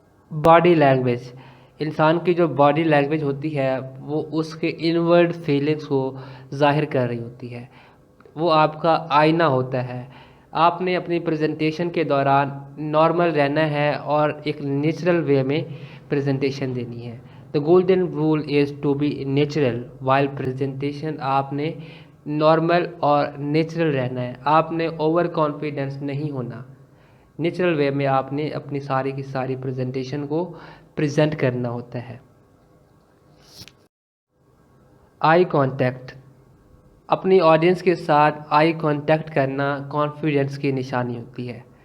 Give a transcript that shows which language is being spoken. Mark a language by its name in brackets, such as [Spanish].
[Urdu] Body language. انسان کی جو باڈی لینگویج ہوتی ہے وہ اس کے انورڈ فیلنگز کو ظاہر کر رہی ہوتی ہے. وہ آپ کا آئینہ ہوتا ہے. آپ نے اپنی پریزنٹیشن کے دوران نارمل رہنا ہے اور ایک نیچرل وے میں پریزنٹیشن دینی ہے. [English] The golden rule is to be natural while presentation. [Urdu] آپ نے نارمل اور نیچرل رہنا ہے. آپ نے اوور کانفیڈنس نہیں ہونا. نیچرل وے میں آپ نے اپنی ساری کی ساری پریزنٹیشن کو پریزنٹ کرنا ہوتا ہے. Eye contact. اپنی آڈینس کے ساتھ آئی کانٹیکٹ کرنا کانفیڈنس کی نشانی ہوتی ہے.